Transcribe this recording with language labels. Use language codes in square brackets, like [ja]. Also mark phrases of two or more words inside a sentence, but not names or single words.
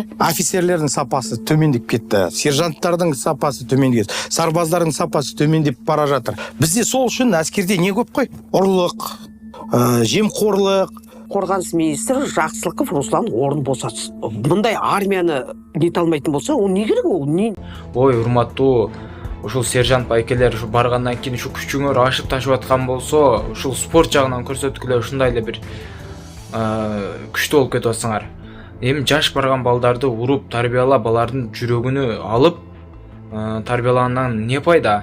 [kk] Офицерлердің сапасы төмендеп кетті, сержанттардың сапасы төмендеп, сарбаздардың сапасы төмендеп бара жатыр. Бізде сол үшін әскерде не көп қой? Ұрлық, жемқорлық. Қорғаныс министрі Жақсылықов Руслан орын босатсын. Бұндай армияны нете алмайтын болса, ол не керек ол? Ой, [ky] урматтуу ушул сержант байкелер ушу баргандан кийин ушу күчүңөр ашып ташып аткан болсо, ушул спорт жагынан көрсөткүлө ушундай эле бир күчтүү болуп кетип атсаңар. Эми жаш барган балдарды уруп тарбиялап, алардын жүрөгүнү алып тарбиялагандан не пайда?